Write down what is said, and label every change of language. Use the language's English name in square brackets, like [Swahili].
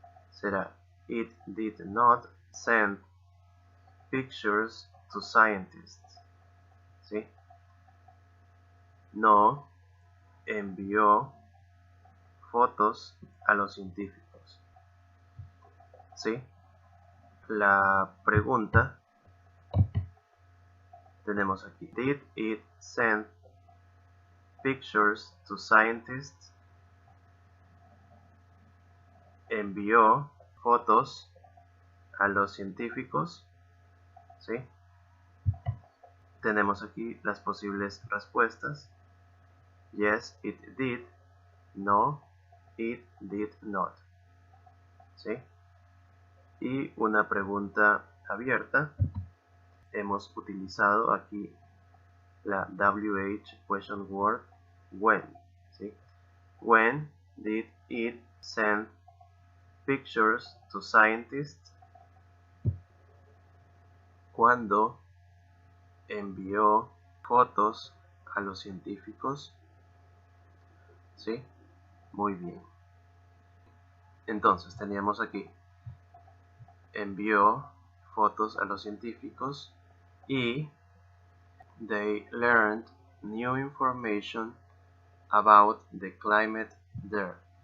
[English] Será it did not send pictures to scientists. [Spanish] ¿Sí? No envió fotos a los científicos. ¿Sí? La pregunta tenemos aquí, [English] did it send pictures to scientists? [Spanish] Envió fotos a los científicos. ¿Sí? Tenemos aquí las posibles respuestas. [English] Yes, it did. No, it did not. ¿Sí? [Spanish] Y una pregunta abierta. Hemos utilizado aquí la WH question word when. ¿Sí? [English] When did it send pictures to scientists? [Spanish] Cuando envió fotos a los científicos. ¿Sí? Muy bien. Entonces teníamos aquí, envió fotos a los científicos [English] y they learned new information about the climate there.